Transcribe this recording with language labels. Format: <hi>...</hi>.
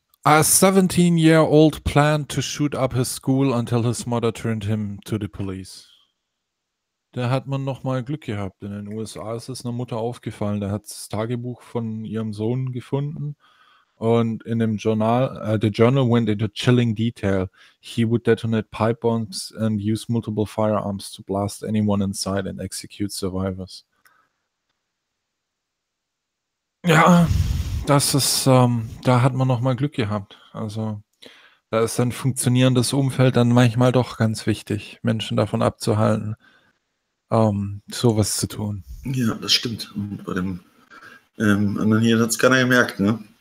<en>A 17-year-old planned to shoot up his school until his mother turned him to the police.</en> <de>Da hat man nochmal Glück gehabt. In den USA ist es einer Mutter aufgefallen. Da hat das Tagebuch von ihrem Sohn gefunden. Und in dem Journal,</de> <en>the journal went into chilling detail. He would detonate pipe bombs and use multiple firearms to blast anyone inside and execute survivors.</en> <de>Ja, das ist, da hat man nochmal Glück gehabt. Also, da ist ein funktionierendes Umfeld dann manchmal doch ganz wichtig, Menschen davon abzuhalten, sowas zu tun. Ja, das stimmt. Und bei dem anderen hier hat es keiner gemerkt, ne?</de>